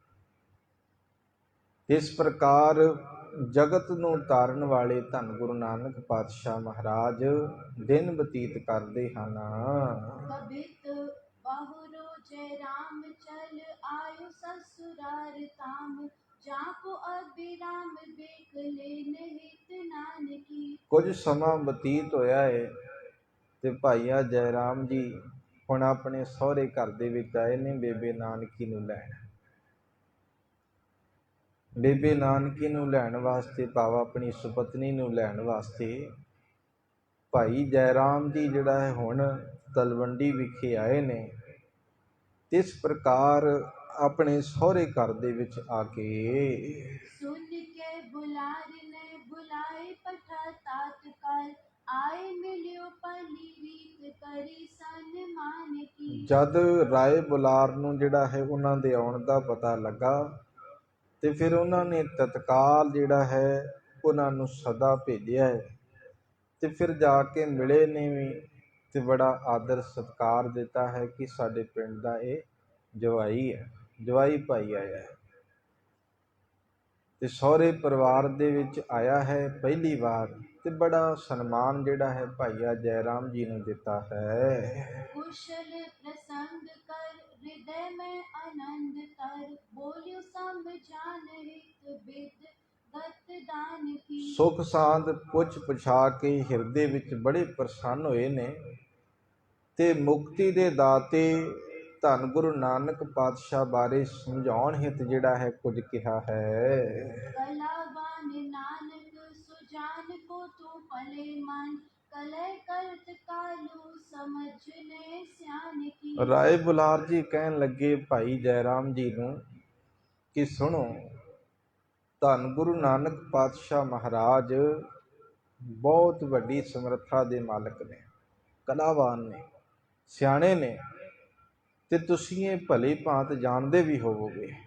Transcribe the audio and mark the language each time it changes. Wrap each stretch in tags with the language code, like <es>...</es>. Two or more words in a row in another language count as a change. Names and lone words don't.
<pa>ਇਸ ਪ੍ਰਕਾਰ ਜਗਤ ਨੂੰ ਤਾਰਨ ਵਾਲੇ ਧੰਨ ਗੁਰੂ ਨਾਨਕ ਪਾਤਸ਼ਾਹ ਮਹਾਰਾਜ ਦਿਨ ਬਤੀਤ ਕਰਦੇ ਹਨ।</pa> <bra>कबित बहुरो जय राम चल आयो ससुरार ताम जाको अभिराम बेक लेन हित नानकी।</bra> <pa>ਕੁਝ ਸਮਾਂ ਬਤੀਤ ਹੋਇਆ ਹੈ ਤੇ ਭਾਈਆ ਜੈ ਰਾਮ ਜੀ ਹੁਣ ਆਪਣੇ ਸਹੁਰੇ ਘਰ ਦੇ ਵਿੱਚ ਆਏ ਨੇ ਬੇਬੇ ਨਾਨਕੀ ਨੂੰ ਲੈਣ। ਬੇਬੇ ਨਾਨਕੀ ਨੂੰ ਲੈਣ ਵਾਸਤੇ ਭਾਵ ਆਪਣੀ ਸੁਪਤਨੀ ਨੂੰ ਲੈਣ ਵਾਸਤੇ ਭਾਈ ਜੈ ਰਾਮ ਜੀ ਜਿਹੜਾ ਹੈ ਹੁਣ ਤਲਵੰਡੀ ਵਿਖੇ ਆਏ ਨੇ। ਇਸ ਪ੍ਰਕਾਰ ਆਪਣੇ ਸਹੁਰੇ ਘਰ ਦੇ ਵਿੱਚ ਆ ਕੇ</pa> <bra>सुन के बुलार ने बुलाए पठा तात्काल आए मिलियो पली रीत करी सन्मान की।</bra> <pa>ਜਦ ਰਾਏ ਬੁਲਾਰ ਨੂੰ ਜਿਹੜਾ ਹੈ ਉਹਨਾਂ ਦੇ ਆਉਣ ਦਾ ਪਤਾ ਲੱਗਾ ਤੇ ਫਿਰ ਉਹਨਾਂ ਨੇ ਤਤਕਾਲ ਜਿਹੜਾ ਹੈ ਉਹਨਾਂ ਨੂੰ ਸਦਾ ਭੇਜਿਆ ਹੈ ਤੇ ਫਿਰ ਜਾ ਕੇ ਮਿਲੇ ਨੇ ਵੀ ਤੇ ਬੜਾ ਆਦਰ ਸਤਿਕਾਰ ਦਿੱਤਾ ਹੈ ਕਿ ਸਾਡੇ ਪਿੰਡ ਦਾ ਇਹ ਜਵਾਈ ਹੈ, ਜਵਾਈ ਭਾਈ ਆਇਆ ਹੈ ਤੇ ਸਹੁਰੇ ਪਰਿਵਾਰ ਦੇ ਵਿੱਚ ਆਇਆ ਹੈ ਪਹਿਲੀ ਵਾਰ ਤੇ ਬੜਾ ਸਨਮਾਨ ਜਿਹੜਾ ਹੈ ਭਾਈਆ ਜੈ ਰਾਮ ਜੀ ਨੂੰ ਦਿੱਤਾ ਹੈ।</pa> <bra>कुशल प्रसंग कर हृदय में आनंद तर बोलियो समझान हित बिद दत्त दान की।</bra> <pa>ਸੁਖ ਸਾਂਦ ਪੁੱਛ ਪੁਛਾ ਕੇ ਹਿਰਦੇ ਵਿੱਚ ਬੜੇ ਪ੍ਰਸੰਨ ਹੋਏ ਨੇ ਤੇ ਮੁਕਤੀ ਦੇ ਦਾਤੇ ਧੰਨ ਗੁਰੂ ਨਾਨਕ ਪਾਤਸ਼ਾਹ ਬਾਰੇ ਸਮਝਾਉਣ ਹਿਤ ਜਿਹੜਾ ਹੈ ਕੁਝ ਕਿਹਾ ਹੈ।</pa> <bra>कलावान नानक सुजान को तू पले मन कलय करत कालू समझने स्यान की।</bra> <pa>ਰਾਏ ਬੁਲਾਰ ਜੀ ਕਹਿਣ ਲੱਗੇ ਭਾਈ ਜੈ ਰਾਮ ਜੀ ਨੂੰ ਕਿ ਸੁਣੋ, ਧੰਨ ਗੁਰੂ ਨਾਨਕ ਪਾਤਸ਼ਾਹ ਮਹਾਰਾਜ ਬਹੁਤ ਵੱਡੀ ਸਮਰੱਥਾ ਦੇ ਮਾਲਕ ਨੇ, ਕਲਾਵਾਨ ਨੇ, ਸਿਆਣੇ ਨੇ ਤੇ ਤੁਸੀਂ ਇਹ ਭਲੀ ਭਾਂਤ ਜਾਣਦੇ ਵੀ ਹੋਵੋਗੇ,</pa>